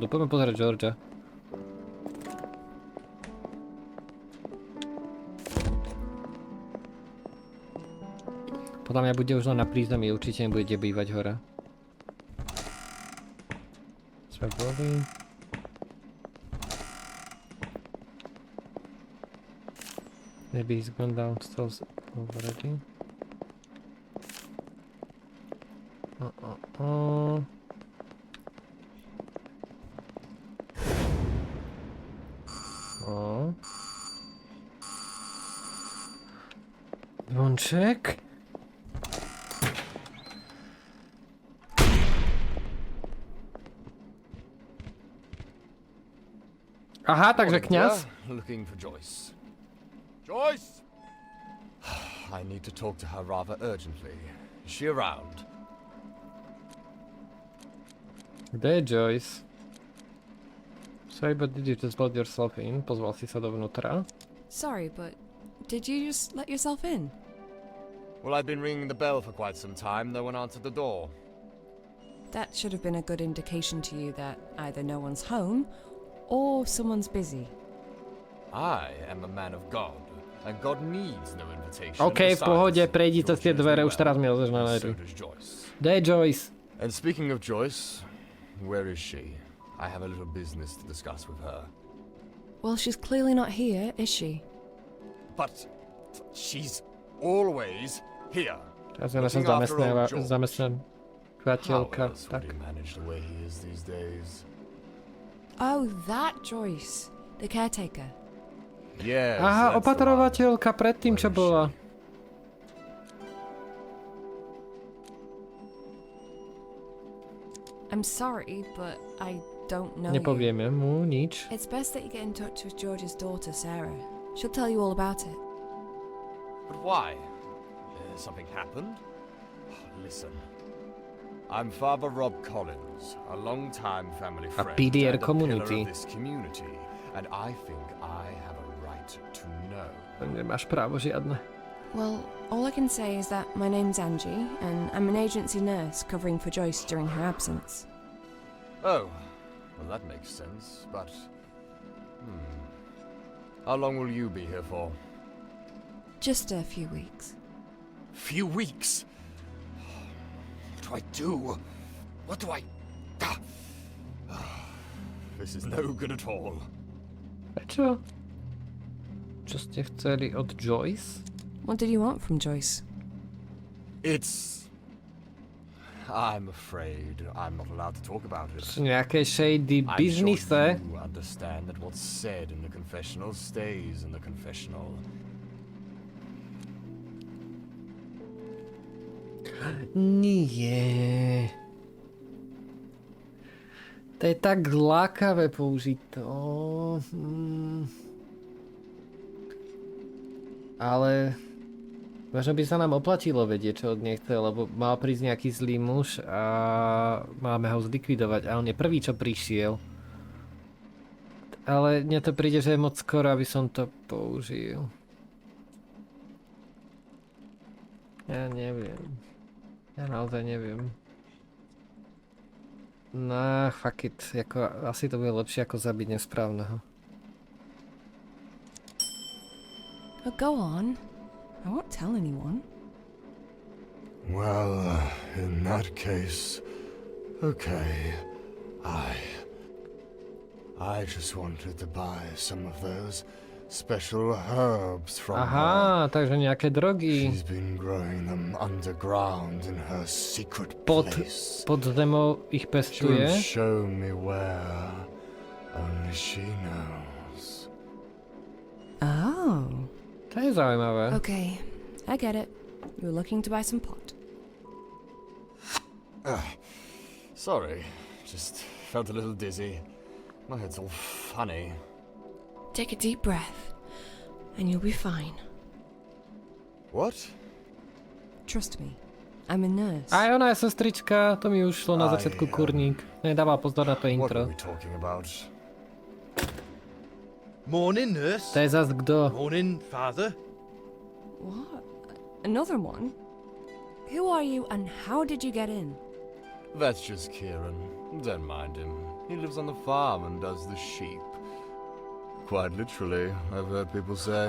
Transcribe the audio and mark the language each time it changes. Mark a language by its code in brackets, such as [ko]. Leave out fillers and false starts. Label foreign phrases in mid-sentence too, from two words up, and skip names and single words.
[sk] Poďme pozrieť Georgia. Podľa mňa bude už len na prízemí, určite nebudete bývať hore. Sme boli. [en] Maybe he's gone downstairs already. [sk] Zvonček. Aha, takže kňaz. [en] Looking for Joyce. Joyce! I need to talk to her rather urgently. Is she around? [sk] Kde je Joyce? [en] Sorry, but did you just let yourself in? [sk] Pozval si sa dovnútra. [en] Sorry, but did you just let yourself in? Well, I've been ringing the bell for quite some time. No one answered the door. That should have been a good indication to you that either no one's home or someone's busy. I am a man of God, and God needs no invitation. [sk] OK, v pohode, prejdi cez tie dvere, už teraz mi lezeš na nervy. Kde je Joyce? [en] And speaking of Joyce, where is she? I have a little business to discuss with her. Well, she's clearly not here, is she? But she's always here. [sk] Teraz je naša zamestnávateľka. Tak. [en] Oh, that Joyce, the caretaker. Yes, [sk] aha, opatrovateľka predtým, čo bola. [en] I'm sorry, but I don't know [sk] Nepovieme mu nič. [en] It's best that you get in touch with George's daughter, Sarah. She'll tell you all about it. But why? Something happened? Listen. I'm Father Rob Collins, a long-time family friend PDR and a community. pillar of this community, and I think I have a right to know. [sk] Nemáš právo žiadne. [en] Well, all I can say is that my name's Angie, and I'm an agency nurse covering for Joyce during her absence. Oh, well that makes sense, but... How long will you be here for? Just a few weeks. Few weeks? What do I do? What do I... This is no good at all. [sk] Prečo? Čo ste chceli od Joyce? [en] What did you want from Joyce? It's... I'm afraid I'm not allowed to talk about it. [sk] Sú nejaké shady biznise? [en] I'm sure you understand that what's said in the confessional stays in the confessional. [sk] Nie. To je tak lákavé použiť to. Ale možno by sa nám oplatilo vedieť, čo od nej chce, lebo mal prísť nejaký zlý muž a máme ho zlikvidovať. A on je prvý, čo prišiel. Ale mne to príde, že je moc skoro, aby som to použil. Ja neviem. Ja naozaj neviem. [en] No, fuck it. [sk] Asi to bude lepšie ako zabiť nesprávneho. [en] Oh, go on. I won't tell anyone. Well, in that case, okay. I just wanted to buy some of those special herbs from [sk] aha, takže nejaké drogy. [en] She's been growing them underground in her secret place. [sk] Pod zemou ich pestuje. [en] She'll show me where. Only she knows. Oh. [sk] To je zaujímavé. [en] Okay, I get it. You're looking to buy some pot. Sorry, just felt a little dizzy. My head's all funny. Take a deep breath, and you'll be fine. What? Trust me, I'm a nurse. [sk] Aj ona je sestrička, to mi už šlo na začiatku kurník. Nedával pozor na to intro. [en] What are we talking about? Morning, nurse. [sk] To je zas kto? [en] Morning, father. What? Another one? Who are you and how did you get in? That's just Kieran. Don't mind him. He lives on the farm and does the sheep. Quite literally, I've heard people say.